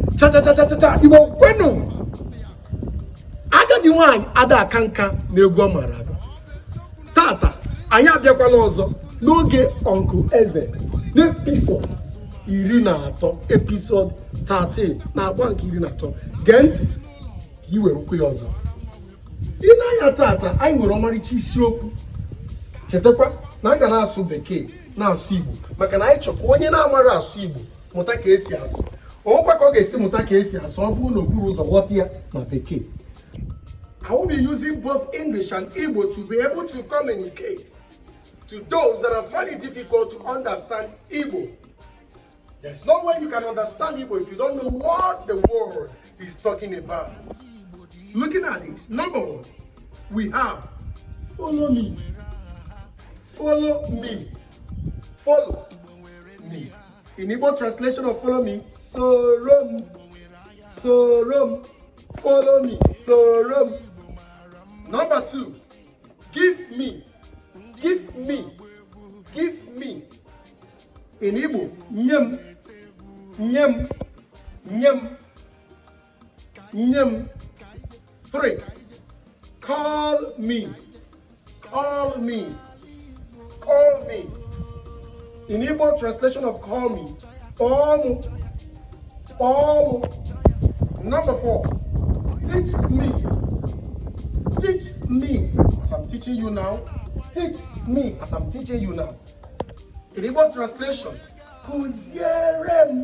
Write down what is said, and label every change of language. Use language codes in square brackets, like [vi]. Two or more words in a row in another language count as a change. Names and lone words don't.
[ig] cha Igbo kwenu agadi nwanyị ada akanka na-egwu ọmara tata anyị abịakwala ọzọ n'oge Uncle Eze n'episode 13 episode 13 na agba nke 13 gee ntị ka iwere okwu ya ọzọ. Ịna-anya tata anyị nwere ọmarịcha isiokwu. Chetakwa na a ga na-asụ bekee na-asụ Igbo maka na anyị chọkwa onye na-amara asụ Igbo mụta ka esi asụ. Ọkwa ka ọ ga-esi mụta ka esi asụ ọ bụrụ na okpuru ụzọ ghọta ya na bekee. [en] I will be using both English and Igbo to be able to communicate to those that are very difficult to understand Igbo. There's no way you can understand Igbo if you don't know what the word is talking about. Looking at this, number one, we have follow me. Follow me. Follow me. In Igbo translation of follow me, [ig] sorom. Sorom. [en] Follow me. Sorom. Number two, give me. Give me. Give me. In Igbo, [ig] nyem. Nyem. Nyem. Nyem. [en] Three, call me. Call me. Call me. In Igbo translation of call me, omu. Omu. Number four, teach me. Teach me as I'm teaching you now. Teach me as I'm teaching you now. In Igbo translation, kuzierem.